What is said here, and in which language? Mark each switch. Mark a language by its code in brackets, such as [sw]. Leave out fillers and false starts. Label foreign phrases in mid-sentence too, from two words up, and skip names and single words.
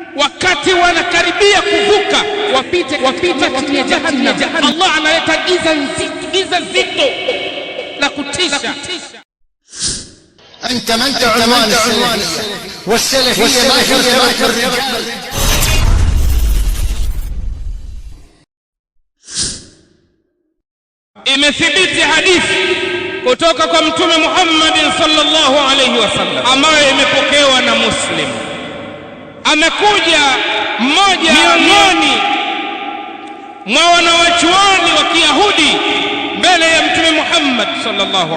[sw] wakati wanakaribia kuvuka wapite chini ya jahannam, Allah analeta giza zito la kutisha. [ar] أنت عنوان السلفية والسلفية ما شرط الرجال. [sw] Imethibiti hadithi kutoka kwa Mtume Muhammad [ar] صلى الله عليه وسلم [sw] ambayo imepokewa na Muslim. Amekuja mmoja miongoni mwa wanawachuoni wa Kiyahudi mbele ya Mtume Muhammad sallallahu